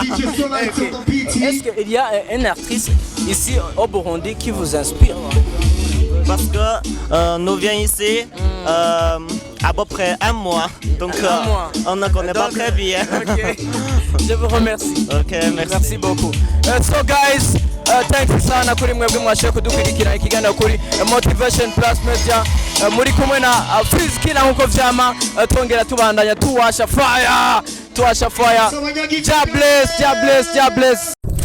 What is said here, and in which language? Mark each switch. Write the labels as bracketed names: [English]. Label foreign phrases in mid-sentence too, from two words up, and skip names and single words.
[French] Est-ce qu'il y a une actrice ici au Burundi qui vous inspire? Parce que nous venons ici à peu près un mois, donc on ne connaît pas très bien. Okay. Je vous remercie. Okay, merci beaucoup. [English] So guys, [Rundi] thanks sana kuri mwebwe mwashe kudukurikira ikiganiro kuri Motivation Plus Media. muri kumwe na Fizkila nkuko vyama twongera tubandanya tuwasha fire. [English] God bless.